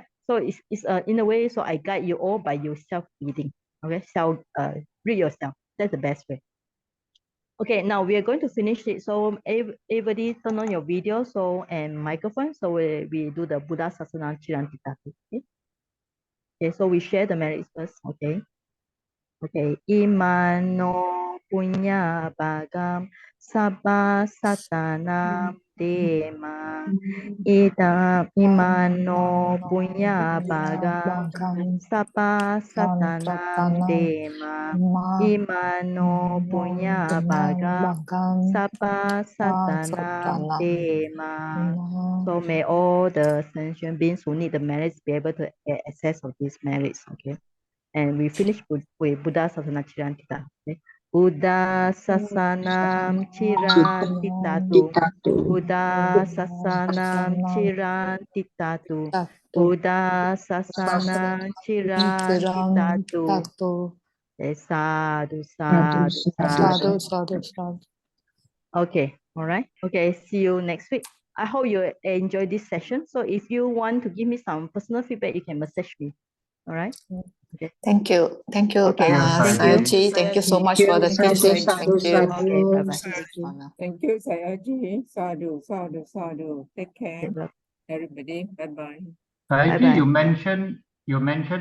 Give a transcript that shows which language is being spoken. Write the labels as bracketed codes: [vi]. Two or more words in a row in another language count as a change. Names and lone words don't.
[en] So it's in a way, so I guide you all by yourself reading. Okay, read yourself. That's the best way. Okay, now we are going to finish it. So everybody turn on your video and microphone. So we do the [pi] Buddha Sasana Chirantita. [en] Okay? Okay, so we share the merits first. Okay. Okay. [pi] Imano punya bagam sabba satanam dema. Ida imano punya bagam sabba satanam dema. Imano punya bagam sabba satanam dema. [en] So may all the sentient beings who need the merits be able to get access of these merits. Okay. And we finish with [pi] Buddha Sasana Chirantita. [en] Okay. [pi] Buddha Sasanam Chirantitatu. Buddha Sasanam Chirantitatu. Buddha Sasanam Chirantitatu. Sadhu, sadhu, sadhu. [en] Okay, all right. Okay, see you next week. I hope you enjoy this session. So if you want to give me some personal feedback, you can message me. All right. Okay. Thank you. Thank you, Okay, thank you. Sayagyi. Thank you so much for the teaching. Thank you. Okay, bye-bye. Thank you, [pi] Sayagyi. Sadhu, sadhu, sadhu. [en] Take care, Okay, everybody. Bye-bye. Sayagyi, Bye-bye. you mentioned